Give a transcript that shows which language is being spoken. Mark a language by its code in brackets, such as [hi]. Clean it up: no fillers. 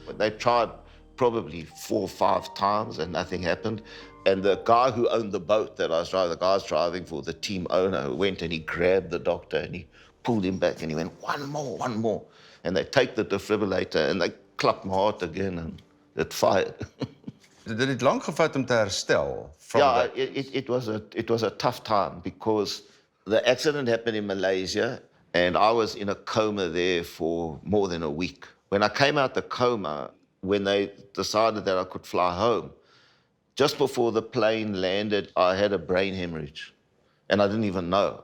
[en] They tried probably 4 or 5 times, and nothing happened. And the guy who owned the boat that I was driving, the guy I was driving for, the team owner, went and he grabbed the doctor, and he pulled him back, and he went, one more. And they take the defibrillator, and they clap my heart again, and it fired. [af] Dit het lank gevat om te herstel. [en] It was a tough time because the accident happened in Malaysia. And I was in a coma there for more than a week. When I came out the coma, when they decided that I could fly home, just before the plane landed, I had a brain hemorrhage. And I didn't even know.